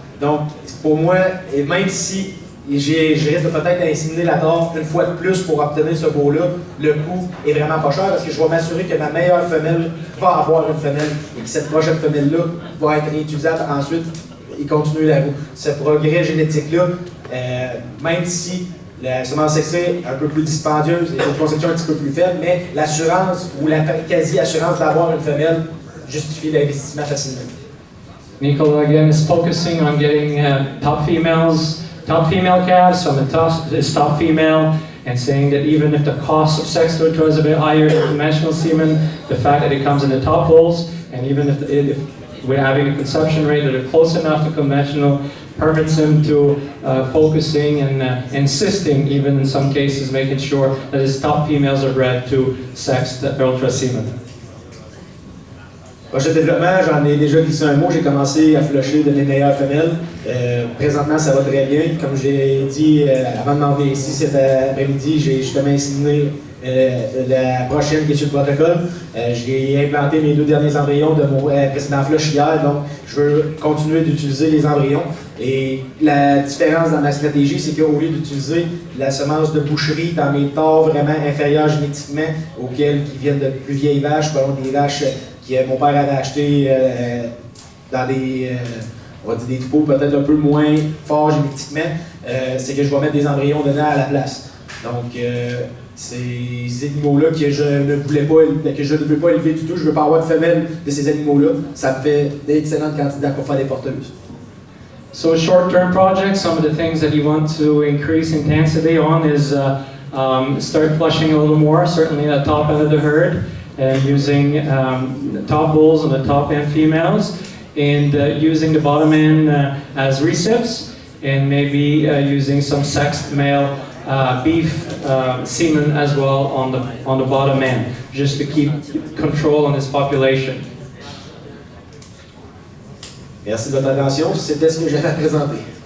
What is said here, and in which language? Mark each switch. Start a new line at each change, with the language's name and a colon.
French: Donc, pour moi, et même si je risque de peut-être inséminer la tare une fois de plus pour obtenir ce beau-là, le coût est vraiment pas cher parce que je vais m'assurer que ma meilleure femelle va avoir une femelle et que cette prochaine femelle-là va être réutilisable ensuite et continuer la route. Ce progrès génétique-là, même si la semence sexée est un peu plus dispendieuse et une conception un petit peu plus faible, mais l'assurance ou la quasi-assurance d'avoir une femelle justifie l'investissement facilement.
English: Nicola again is focusing on getting top female calves from his top female, and saying that even if the cost of sex structure is a bit higher than conventional semen, the fact that it comes in the top bulls, and even if we're having a conception rate that are close enough to conventional, permits him to focusing and insisting, even in some cases, making sure that his top females are bred to sex ultra semen.
French: Prochain développement, j'en ai déjà glissé un mot, j'ai commencé à flusher de mes meilleures femelles. Présentement, ça va très bien. Comme j'ai dit avant de m'en venir ici cet après-midi, j'ai justement inséminé la prochaine qui est sur le protocole. J'ai implanté mes 2 derniers embryons de mon précédent flush hier, donc je veux continuer d'utiliser les embryons. Et la différence dans ma stratégie, c'est qu'au lieu d'utiliser la semence de boucherie dans mes tares vraiment inférieures génétiquement, auxquelles qui viennent de plus vieilles vaches, des vaches que mon père avait acheté dans des, on va dire des troupeaux peut-être un peu moins forts génétiquement, c'est que je vais mettre des embryons dedans à la place. Donc, ces animaux-là que je ne veux pas élever du tout, je ne veux pas avoir de femelle de ces animaux-là, ça me fait d'excellentes candidats pour faire des porteuses.
English: So short-term projects, some of the things that you want to increase intensity on is start flushing a little more, certainly at the top end of the herd, and using the top bulls and the top end females, and using the bottom end as recips, and maybe using some sexed male beef semen as well on the bottom end, just to keep control on this population.
French: Merci de votre attention. C'était ce que j'avais à présenter.